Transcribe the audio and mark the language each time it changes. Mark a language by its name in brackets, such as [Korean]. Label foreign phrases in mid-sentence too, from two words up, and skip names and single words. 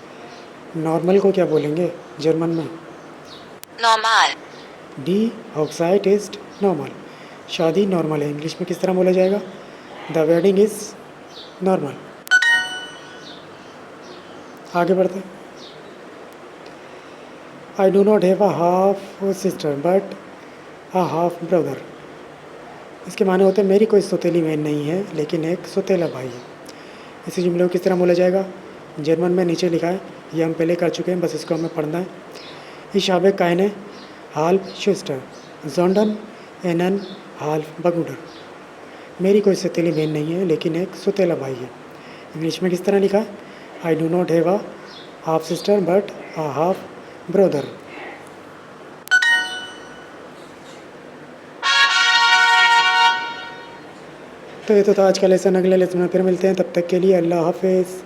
[Hindi] नॉर्मल को क्या बोलेंगे जर्मन में? [German] normal. Die Oxide ist normal, [Hindi] शादी नॉर्मल है, इंग्लिश में किस तरह बोला जाएगा? [English] The wedding is normal. [Hindi] आगे बढ़ते। [English] I do not have a half sister but a half brother. [Hindi] इसके माने होते हैं मेरी कोई सौतेली बहन नहीं है लेकिन एक सौतेला भाई है। इसी जुमले को किस तरह बोला जाएगा? जर्मन में नीचे लिखा है, ये हम पहले कर चुके हैं, बस इसको हमें पढ़ना है। [German] Ich habe keine Halbschwester, sondern einen Halbbruder। [Hindi] मेरी कोई सौतेली बहन नहीं है लेकिन एक सौतेला भाई है। इंग्लिश में किस तरह लिखा है? [English] I do not have a half sister but a half brother। [Hindi] तो ये तो था आज का लेसन। अगले लेसन में फिर मिलते हैं, तब तक के लिए [Arabic] الله حافظ.